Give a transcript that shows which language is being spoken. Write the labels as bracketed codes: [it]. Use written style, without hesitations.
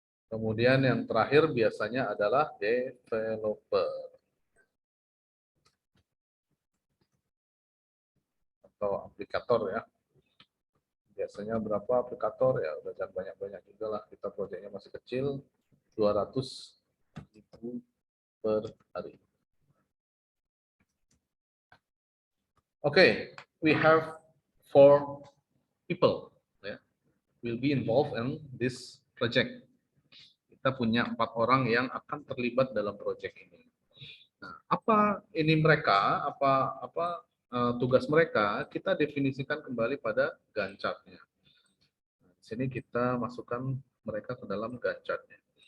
[id] Kemudian yang terakhir biasanya adalah developer atau aplikator ya. Biasanya berapa aplikator ya, udah jangan banyak-banyak juga lah, kita proyeknya masih kecil, 200.000 per hari. [en] Okay, we have 4 people will be involved in this project. [id] Kita punya 4 orang yang akan terlibat dalam proyek ini. Nah, apa ini mereka? Apa tugas mereka? Kita definisikan kembali pada Gantt chart-nya. Nah, di sini kita masukkan mereka ke dalam Gantt chart-nya.